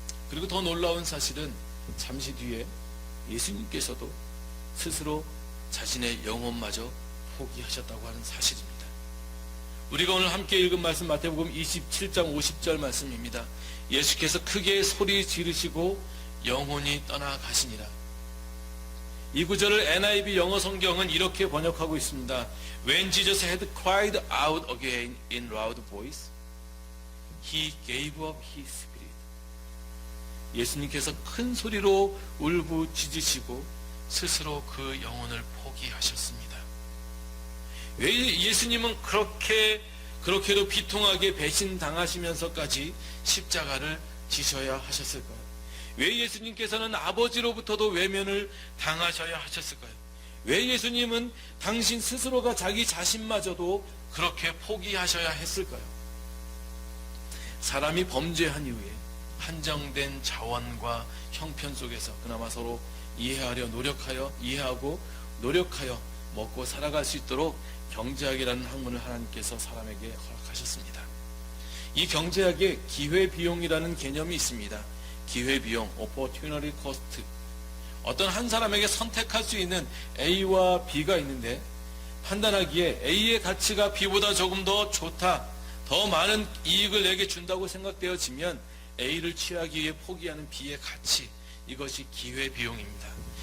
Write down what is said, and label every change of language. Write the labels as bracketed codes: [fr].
[ko] 그리고 더 놀라운 사실은 잠시 뒤에 예수님께서도 스스로 자신의 영혼마저 포기하셨다고 하는 사실입니다. 우리가 오늘 함께 읽은 말씀 마태복음 27장 50절 말씀입니다. 예수께서 크게 소리 지르시고 영혼이 떠나가시니라. 이 구절을 NIV 영어 성경은 이렇게 번역하고 있습니다. [en] When Jesus had cried out again in loud voice, he gave up his spirit. [ko] 예수님께서 큰 소리로 울부짖으시고 스스로 그 영혼을 포기하셨습니다. 왜 예수님은 그렇게도 비통하게 배신당하시면서까지 십자가를 지셔야 하셨을까요? 왜 예수님께서는 아버지로부터도 외면을 당하셔야 하셨을까요? 왜 예수님은 당신 스스로가 자기 자신마저도 그렇게 포기하셔야 했을까요? 사람이 범죄한 이후에 한정된 자원과 형편 속에서 그나마 서로 이해하고 노력하여 먹고 살아갈 수 있도록 경제학이라는 학문을 하나님께서 사람에게 허락하셨습니다. 이 경제학에 기회비용이라는 개념이 있습니다. 기회비용, opportunity cost. 어떤 한 사람에게 선택할 수 있는 A와 B가 있는데 판단하기에 A의 가치가 B보다 조금 더 좋다, 더 많은 이익을 내게 준다고 생각되어지면 A를 취하기 위해 포기하는 B의 가치, 이것이 기회비용입니다.